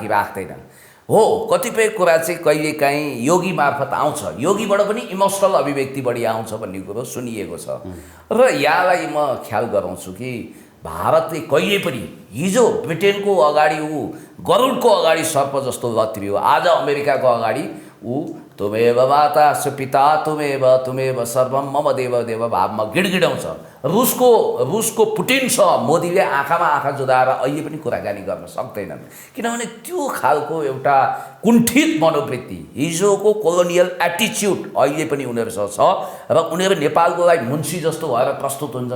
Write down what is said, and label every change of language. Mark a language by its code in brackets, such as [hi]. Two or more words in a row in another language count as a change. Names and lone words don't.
[ne] राख्दैन हो कतिपय कुरा चाहिँ कहिलेकाहीँ योगी मार्फत आउँछ योगीबाट पनि इमोसनल अभिव्यक्ति बढी आउँछ भन्ने कुरो सुनिएको छ र यहाँलाई म ख्याल गराउँछु कि भारतले कहिले पनि हिजो ब्रिटेनको अगाडि ऊ गरुडको अगाडि सर्प जस्तो लत्रियो आज अमेरिकाको अगाडि ऊ [sa] तुमेव माता पिता तुमेव सर्वम मम देव देव [ne] भावमा गिडगिडाउँछ। रुसको पुटिन छ, मोदीले आँखामा आँखा जुदाएर अहिले पनि कुराकानी गर्न सक्दैनन्, किनभने त्यो खालको एउटा कुण्ठित मनोवृत्ति, हिजोको [en] colonial attitude [ne] अहिले पनि उनीहरूसँग छ र उनीहरू नेपालको लागि मुन्सी जस्तो भएर प्रस्तुत हुन्छन्।